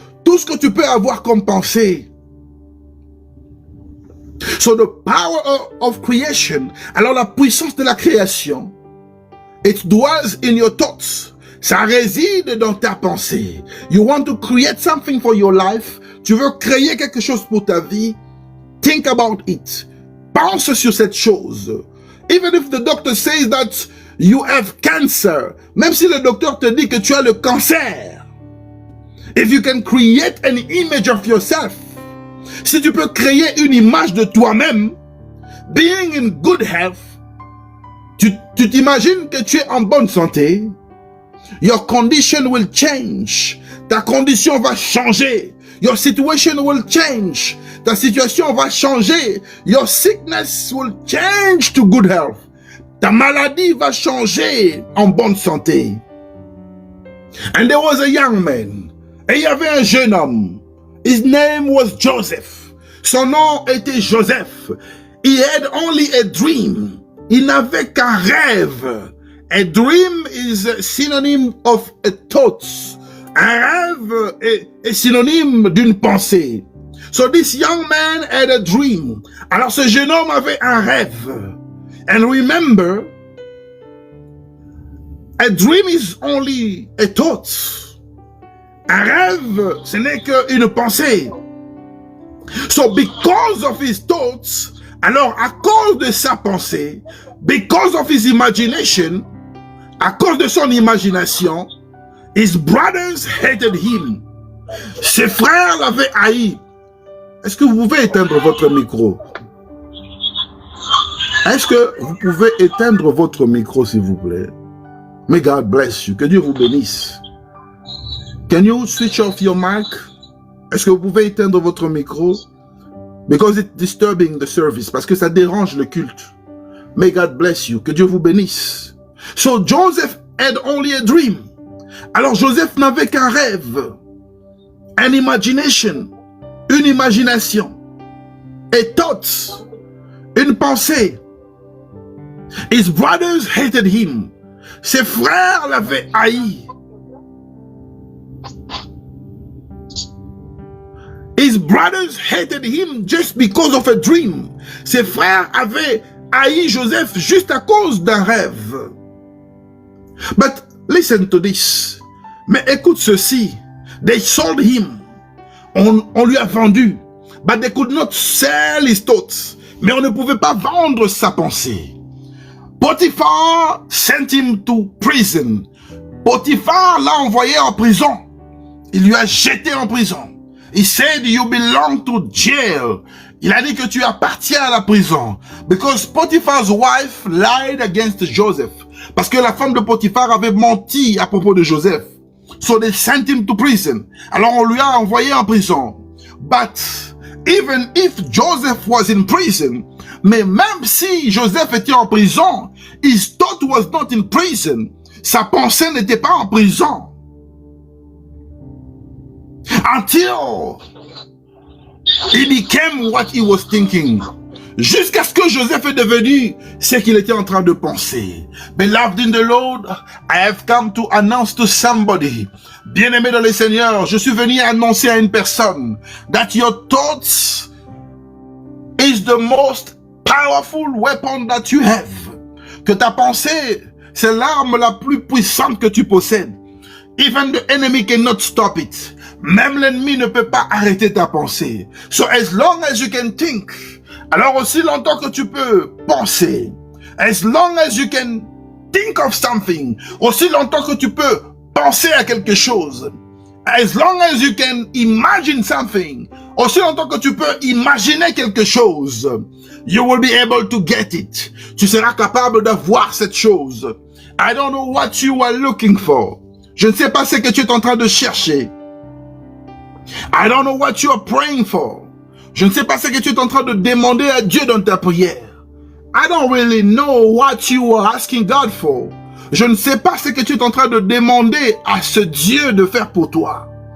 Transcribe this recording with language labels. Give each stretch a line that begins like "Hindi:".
French: Tout ce que tu peux avoir comme pensée.
English: So the power of creation,
French: alors la puissance de la création,
English: it dwells in your thoughts.
French: Ça réside dans ta pensée.
English: You want to create something for your life.
French: Tu veux créer quelque chose pour ta vie.
English: Think about it.
French: Pense sur cette chose.
English: Even if the doctor says that you have cancer,
French: même si le docteur te dit que tu as le cancer,
English: if you can create an image of yourself,
French: si tu peux créer une image de toi-même,
English: being in good health,
French: tu t'imagines que tu es en bonne santé,
English: your condition will change.
French: Ta condition va changer.
English: Your situation will change.
French: Ta situation va changer.
English: Your sickness will change to good health.
French: Ta maladie va changer en bonne santé.
English: And there was a young man.
French: Et il y avait un jeune homme.
English: His name was Joseph.
French: Son nom était Joseph.
English: He had only a dream.
French: Il n'avait qu'un rêve.
English: A dream is a synonym of a thought.
French: Un rêve est synonyme d'une pensée.
English: So this young man had a dream.
French: Alors ce jeune homme avait un rêve.
English: And remember, A dream is only a thought.
French: Un rêve, ce n'est qu'une pensée.
English: So because of his thoughts,
French: alors à cause de sa pensée,
English: because of his imagination,
French: à cause de son imagination,
English: his brothers hated him.
French: Ses frères l'avaient haï. Est-ce que vous pouvez éteindre votre micro? Est-ce que vous pouvez éteindre votre micro, s'il vous plaît?
English: May God bless you.
French: Que Dieu vous bénisse.
English: Can you switch off your mic?
French: Est-ce que vous pouvez éteindre votre micro?
English: Because it's disturbing the service.
French: Parce que ça dérange le culte.
English: May God bless you.
French: Que Dieu vous bénisse.
English: So Joseph had only a dream.
French: Alors Joseph n'avait qu'un rêve.
English: An imagination.
French: Une imagination.
English: A thought.
French: Une pensée.
English: His brothers hated him.
French: Ses frères l'avaient haï.
English: His brothers hated him just because of a dream.
French: Ses frères avaient haï Joseph juste à cause d'un rêve.
English: But listen to this.
French: Mais écoute ceci.
English: They sold him.
French: On lui a vendu.
English: But they could not sell his thoughts.
French: Mais on ne pouvait pas vendre sa pensée.
English: Potiphar sent him to prison.
French: Potiphar l'a envoyé en prison. Il lui a jeté en prison.
English: He said, you belong to jail.
French: Il a dit que tu appartiens à la prison.
English: Because Potiphar's wife lied against Joseph.
French: Parce que la femme de Potiphar avait menti à propos de Joseph.
English: So they sent him to prison.
French: Alors on lui a envoyé en prison.
English: But even if Joseph was in prison,
French: mais même si Joseph était en prison,
English: his thought was not in prison.
French: Sa pensée n'était pas en prison.
English: Until he became what he was thinking.
French: Jusqu'à ce que Joseph est devenu ce qu'il était en train de penser.
English: Beloved in the Lord, I have come to announce to somebody.
French: Bien-aimé dans le Seigneur, je suis venu annoncer à une personne
English: that your thoughts is the most powerful weapon that you have.
French: Que ta pensée, c'est l'arme la plus puissante que tu possèdes.
English: Even the enemy cannot stop it.
French: Même l'ennemi ne peut pas arrêter ta pensée.
English: So as long as you can think,
French: alors aussi longtemps que tu peux penser,
English: as long as you can think of something,
French: aussi longtemps que tu peux penser à quelque chose,
English: as long as you can imagine something,
French: aussi longtemps que tu peux imaginer quelque chose,
English: you will be able to get it.
French: Tu seras capable d'avoir cette chose.
English: I don't know what you are looking for.
French: Je ne sais pas ce que tu es en train de chercher.
English: I don't know what you are praying for.
French: Je ne sais pas ce que tu es en train de demander à Dieu dans ta prière.
English: I don't really know what you are asking God for.
French: Je ne sais pas ce que tu es en train de demander à ce Dieu de faire pour toi.